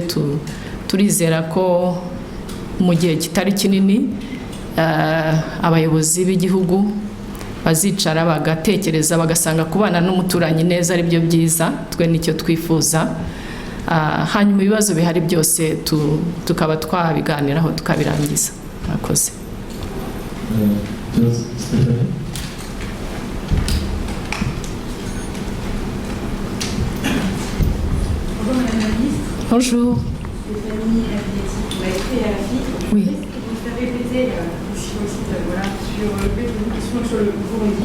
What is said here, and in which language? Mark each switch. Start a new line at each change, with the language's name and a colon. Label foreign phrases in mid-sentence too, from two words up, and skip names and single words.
Kinyarwanda: Turizera ko mu gihe kitari kinini abayobozi b'igihugu bazicara bagatekereza bagasanga kubana n'umuturanyi neza ari byo byiza, twe nicyo twifuza. Hanyuma ibibazo bihari byose tukaba twabiganiraho tukabirangiza. Murakoze.
French: Stéphanie. Bonjour Madame la Ministre. Bonjour. Stéphanie Avinetti, qui m'a écrit à la FI. Oui. Est-ce que vous pouvez répéter sur le site, sur une question sur le Burundi?